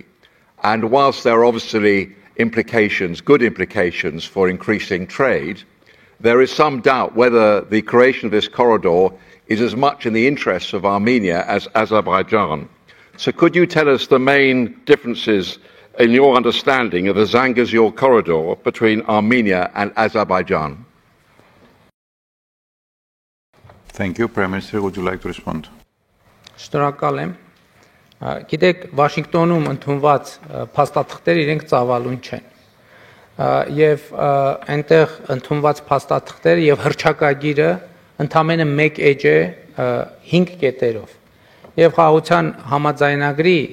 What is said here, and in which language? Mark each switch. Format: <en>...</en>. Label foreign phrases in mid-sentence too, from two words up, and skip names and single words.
<en>And whilst there are obviously implications, good implications for increasing trade, there is some doubt whether the creation of this corridor is as much in the interests of Armenia as Azerbaijan. So could you tell us the main differences in your understanding of the Zangezur corridor between Armenia and Azerbaijan? Thank you. Prime Minister, would you like to respond?</en> <hy>Շնորհակալ եմ։ Գիտեք, Վաշինգտոնում ընդունված փաստաթղթերը իրենք ծավալուն չեն։ Եվ այնտեղ ընդունված փաստաթղթերը եւ հռչակագիրը ընդամենը մեկ էջ է 5 կետերով։ Եվ խաղաղության համաձայնագրի</hy>